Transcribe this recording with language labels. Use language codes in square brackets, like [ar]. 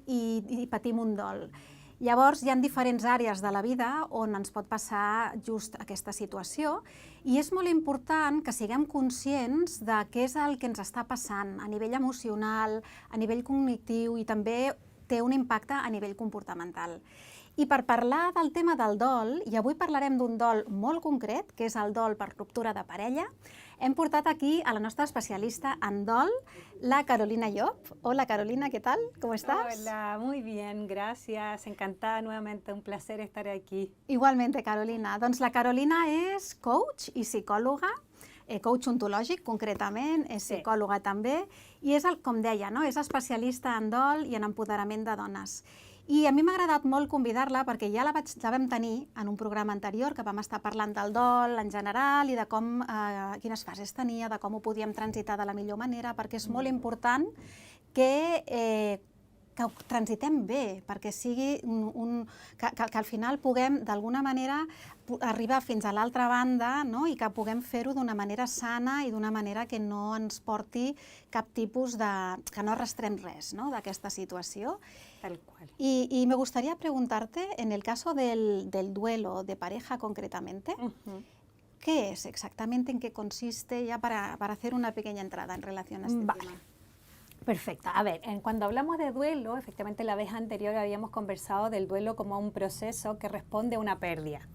[ca] I patim un dol. Llavors, hi ha diferents àrees de la vida on ens pot passar just aquesta situació i és molt important que siguem conscients de què és el que ens està passant a nivell emocional, a nivell cognitiu i també té un impacte a nivell comportamental. I per parlar del tema del dol, i avui parlarem d'un dol molt concret, que és el dol per ruptura de parella, hem portat aquí a la nostra especialista en dol, la Carolina Llop. [es] Hola Carolina, ¿qué tal? ¿Cómo estás? Hola, muy bien, gracias. Encantada nuevamente, un placer estar aquí. Igualmente, Carolina. [ca] Doncs la Carolina és coach i psicòloga, coach ontològic concretament, és psicòloga també, i és, com deia, no? És especialista en dol i en empoderament de dones. I a mi m'ha agradat molt convidar-la perquè ja la vam tenir en un programa anterior que vam estar parlant del dol en general i de quines fases tenia, de com ho podíem transitar de la millor manera, perquè és molt important que ho transitem bé, perquè sigui que al final puguem d'alguna manera arribar fins a l'altra banda, no? I que puguem fer-ho d'una manera sana i d'una manera que no ens porti cap tipus de... que no arrastrem res, no? D'aquesta situació. [es] Tal cual. Y me gustaría preguntarte, en el caso del duelo de pareja concretamente, ¿qué es exactamente, en qué consiste, ya para hacer una pequeña entrada en relación a este tema? Perfecto. A ver, cuando hablamos de duelo, efectivamente la vez anterior habíamos conversado del duelo como un proceso que responde a una pérdida.